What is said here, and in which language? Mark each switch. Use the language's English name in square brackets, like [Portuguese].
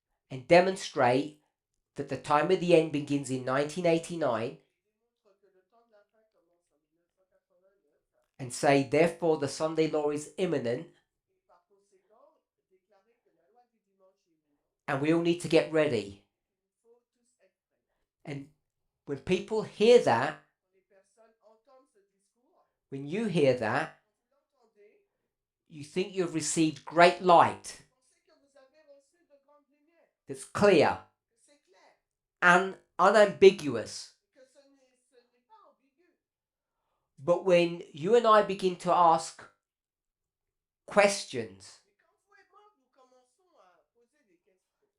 [English] and demonstrate that the time of the end begins in 1989 [French] et démontre que le temps de la fin commence en 1989 [English] and say, therefore, the Sunday law is imminent [French] et par conséquent déclarer que la loi du dimanche est imminente. [English] and we all need to get ready. [French] Il faut tous être prêts. [English] And when people hear that, [French] Quand les personnes entendent ce discours, [English] when you hear that, [French] quand vous l'entendez, [English] you think you've received great light [French] pensez que vous avez reçu de grandes lumières, [English] that's clear [French] que c'est clair, [English] and unambiguous. [French] que ce n'est pas ambigu. [English] But when you and I begin to ask questions, [French] Mais quand vous et moi, nous commençons à poser des questions,